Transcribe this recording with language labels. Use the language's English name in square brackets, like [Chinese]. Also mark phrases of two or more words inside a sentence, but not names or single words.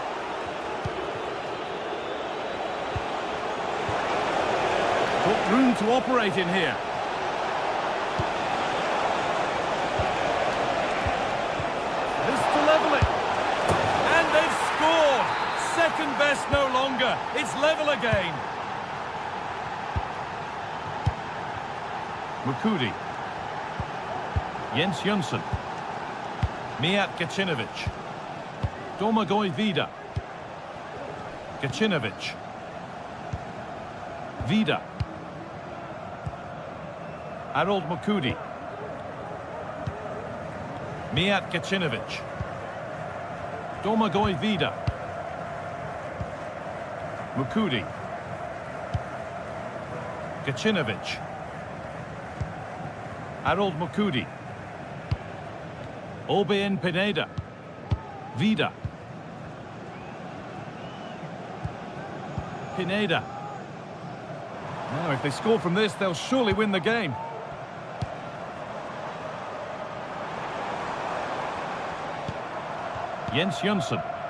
[English] Got room to operate in here. This to level it. And they've scored. Second best no longer. It's level again. Mukudi. Jens Jönsson. Mijat Gacinovic. Domagoj Vida. Gacinovic. Vida. Harold Mukudi. Mijat Gacinovic. Domagoj Vida. Mukudi. Gacinovic. Harold Mukudi. Obein Pineda. Vida. Pineda. Now, if they score from this, they'll surely win the game. Jens Jönsson.